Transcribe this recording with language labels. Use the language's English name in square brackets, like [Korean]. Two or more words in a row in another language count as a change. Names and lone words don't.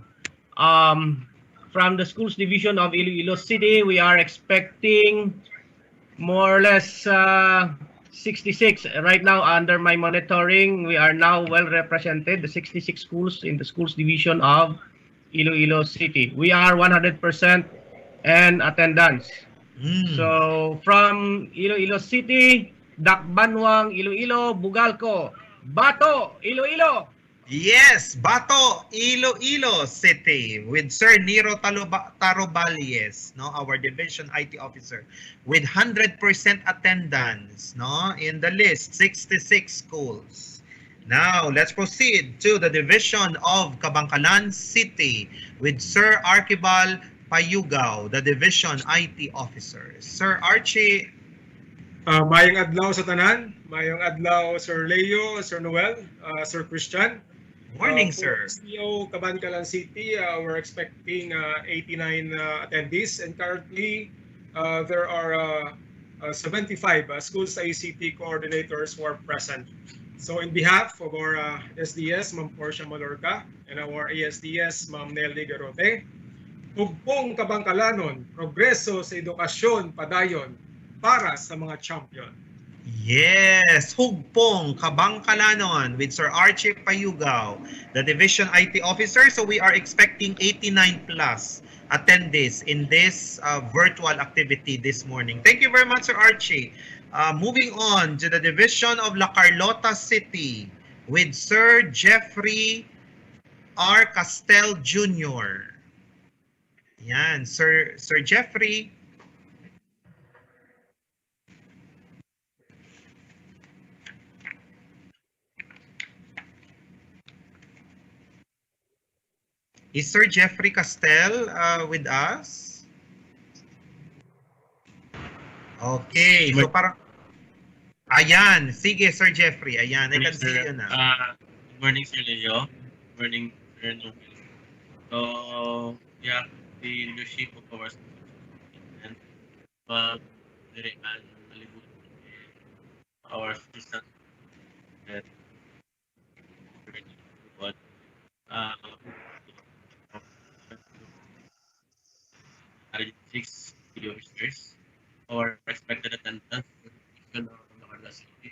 [English] From the schools division of Iloilo City, we are expecting more or less 66. Right now, under my monitoring, we are now well represented, the 66 schools in the schools division of Iloilo City. We are 100% in attendance. So from Iloilo City, Dakbanwang, Iloilo, Bugalco, Bato, Iloilo. Yes, Bato, Iloilo City with Sir Nero Taroballes, no, our division IT officer, with 100% attendance, no, in the list, 66 schools. Now, let's proceed to the division of Kabangkalan City with Sir Archibald Payugao, the division IT officer. Sir Archie. [Hiligaynon] Mayong adlaw sa tanan, mayong adlaw Sir Leo, Sir Noel, Sir Christian. [English] Morning, sir. CEO Kabangkalan City, we're expecting 89 attendees, and currently there are 75 schools ICT coordinators who are present. So in behalf of our SDS, Ma'am Portia Malorca, and our ASDS, Ma'am Nelly Garote, [Hiligaynon] Hugpong Kabangkalanon, progreso sa edukasyon padayon para sa mga champion. [English] Yes, Hugpong Kabangkalanon with Sir Archie Payugao, the division IT officer. So we are expecting 89 plus attendees in this virtual activity this morning. Thank you very much, Sir Archie. Moving on to the division of La Carlota City with Sir Jeffrey R. Castel Jr. Yan, Sir Jeffrey. Is Sir Jeffrey Castel with us? Okay, so parang... [Filipino] Ayan, sige Sir Jeffrey, ayan, [English] I can see you now. Good morning, Sir Leo. Good morning, Sir Noel. So, yeah, the leadership of our and our assistant and six video officers or expected attendance of the city.